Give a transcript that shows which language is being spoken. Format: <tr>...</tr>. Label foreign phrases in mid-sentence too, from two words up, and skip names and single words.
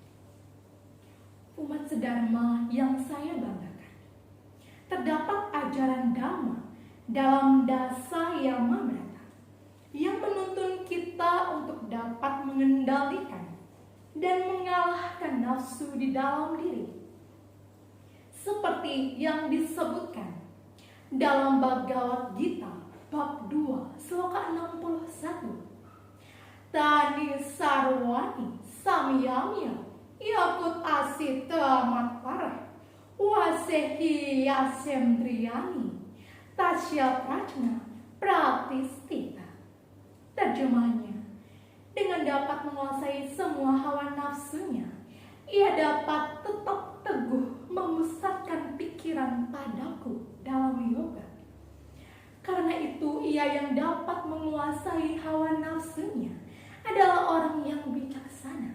<id>Umat sedharma yang saya banggakan, terdapat ajaran Dhamma dalam Dasa Yama Brata yang menuntun kita untuk dapat mengendalikan dan mengalahkan nafsu di dalam diri, seperti yang disebutkan dalam Bhagavad Gita bab 2 sloka 61.</id> <sa>Tani sarwani samyamya yakut asita matparah wasehi yasemdriyani tasya prajna pratistita.</sa> <id>Terjemahnya, dengan dapat menguasai semua hawa nafsunya, ia dapat tetap teguh memusatkan pikiran padaku dalam yoga. Karena itu, ia yang dapat menguasai hawa nafsunya adalah orang yang bijaksana.</id>